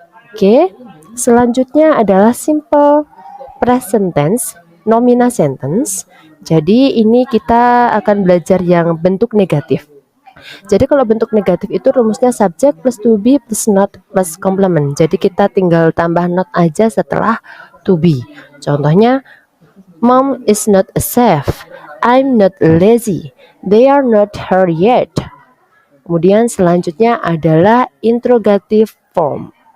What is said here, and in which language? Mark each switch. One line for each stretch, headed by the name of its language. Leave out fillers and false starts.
Indonesian: Oke, selanjutnya adalah simple present tense, nominal sentence. Jadi ini kita akan belajar yang bentuk negatif. Jadi kalau bentuk negatif itu rumusnya subject plus to be plus not plus complement. Jadi kita tinggal tambah not aja setelah to be. Contohnya,
English: mom is not a chef. I'm not lazy. They are not here yet.
Indonesian: Kemudian selanjutnya adalah interrogative form.